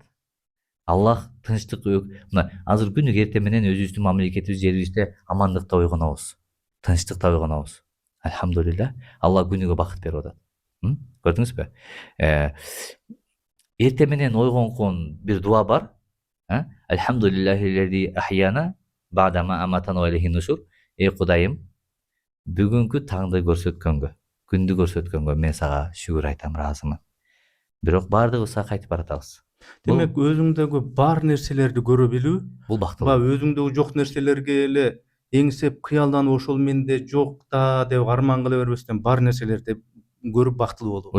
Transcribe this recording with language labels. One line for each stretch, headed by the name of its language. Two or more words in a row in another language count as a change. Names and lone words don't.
Kyrgyz: Аллах тынчтык, мына азыр күнүгө эрте менен өзүбүздүн мамлекетибиз, жерибизде амандыкта ойгонобуз, тынчтыкта ойгонобуз. Альхамдулилля, Аллах күнүгө бакыт берип атат. Көрдүңүзбү? Эрте менен ойгонгон бир дуа бар.
Arabic: الحمد لله أحيانا بعد ما أماتنا وإليه النشور.
Kyrgyz: Эй Кудайым, бүгүнкү таңды көрсөткөнгө, күндү көрсөткөнгө мен сага шүгүр айтам, ыраазымын. Бирок баардыгыбызга кайтып баратабыз. Демек өзүңдөгү бар нерселерди көрө билүү, бул бактылуу. Өзүңдөгү жок нерселерге эле эңсеп кыялданып ошол менде жок да деп арман кыла бербестен бар нерселерди көрүп бактылуу болуу.